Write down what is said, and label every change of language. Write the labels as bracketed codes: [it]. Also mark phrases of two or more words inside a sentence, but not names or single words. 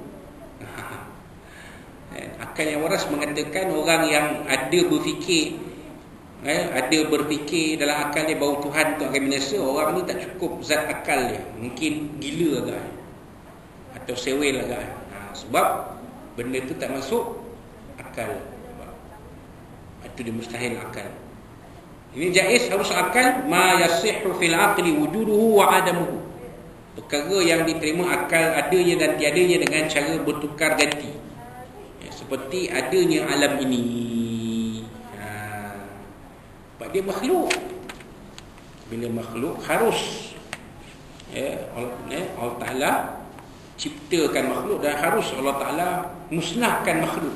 [ms] Akal yang waras mengatakan orang yang ada berfikir dalam akal dia bahawa Tuhan tu akan binasa, orang ni tak cukup zat akal dia, mungkin gila agak atau sewel agak. Sebab benda tu tak masuk akal. Itu dia mustahil akal. Ini jaiz harus akal, [ar] ما يصح في العقل وجوده وعدمه. [ms] Perkara yang diterima akal adanya dan tiadanya dengan cara bertukar ganti. Seperti adanya alam ini. Dia makhluk. Bila makhluk harus Allah Ta'ala ciptakan makhluk dan harus Allah Ta'ala musnahkan makhluk.